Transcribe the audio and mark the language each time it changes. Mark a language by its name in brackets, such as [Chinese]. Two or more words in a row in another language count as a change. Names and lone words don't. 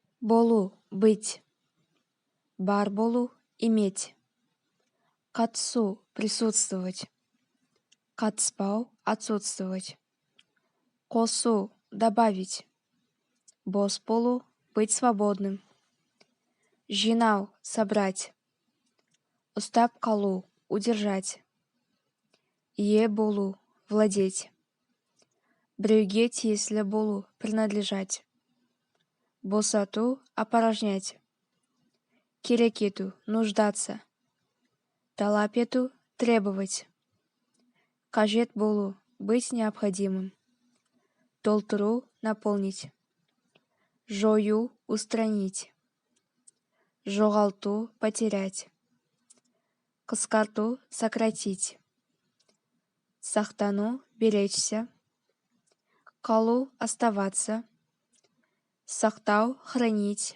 [Kazakh] Болу, быть. Бар болу, иметь. Қатысу, присутствовать. Қатыспау, отсутствовать. Қосу, добавить. Бос болу, [Russian] быть свободным. [Kazakh] Жинау, собрать. Ұстап қалу, удержать. Ие болу, владеть. Біреуге тиесілі болу, принадлежать. Босату, опорожнять. Керек ету, нуждаться. Талап ету, требовать. Қажет болу, [Russian] быть необходимым. [Kazakh] Толтыру, наполнить. Жою, устранить. Жоғалту, потерять. Қысқарту, сократить. Сақтану, беречься. Қалу, оставаться. Сақтау, хранить.